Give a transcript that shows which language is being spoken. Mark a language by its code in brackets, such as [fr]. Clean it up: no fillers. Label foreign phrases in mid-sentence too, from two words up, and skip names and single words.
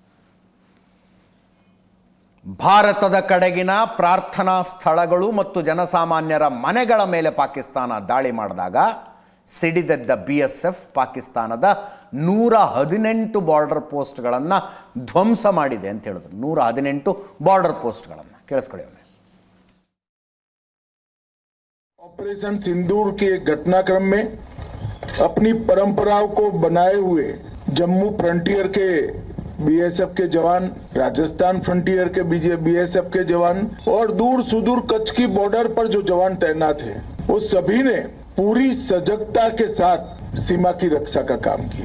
[kn] ಭಾರತದ ಕಡೆಗಿನ ಪ್ರಾರ್ಥನಾ ಸ್ಥಳಗಳು ಮತ್ತು ಜನಸಾಮಾನ್ಯರ ಮನೆಗಳ ಮೇಲೆ ಪಾಕಿಸ್ತಾನ ದಾಳಿ ಮಾಡಿದಾಗ ಸಿಡಿದೆದ್ದ BSF ಪಾಕಿಸ್ತಾನದ 118 [en] border posts [kn] ಧ್ವಂಸ ಮಾಡಿದೆ ಅಂತ ಹೇಳಿದ್ರು. 118 [en] border posts [kn] ಕೇಳಿಸ್ಕೊಳ್ಳಿ. [hi] ऑपरेशन सिंदूर के घटनाक्रम में अपनी परंपराओं को बनाए हुए जम्मू फ्रंटियर के BSF के जवान, राजस्थान फ्रंटियर के BSF के जवान और दूर सुदूर कच्छ की बॉर्डर पर जो जवान तैनात हैं, वो सभी ने पूरी सजगता के साथ सीमा की रक्षा का काम किया।